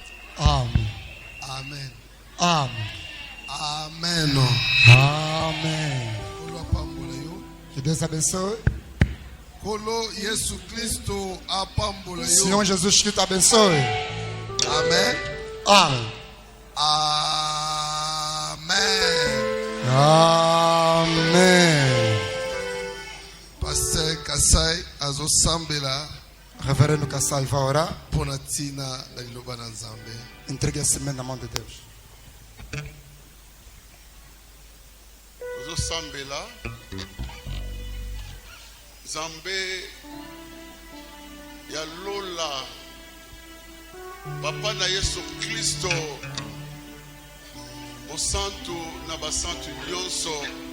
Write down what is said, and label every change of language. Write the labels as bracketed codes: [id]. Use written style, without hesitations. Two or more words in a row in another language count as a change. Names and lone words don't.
[ln] Amen. Amen. Amen. Amen. Amen. Kolo apambola yo. [pt] Que Deus abençoe. [ln] Kolo Yesu Kristo apambola yo. [pt] Senhor Jesus Cristo abençoe. [ln] Amen. Amen. Amen. Amen. Pasteur Kasai azosambela [pt] Reverendo Kassai vai orar. [ln] pona tina na liloba na Nzambe. [pt] Entregue a semente na mão de Deus. [ln] Azosambela Nzambe ya lola Papa na Yesu Kristo o santo na basantu nyonso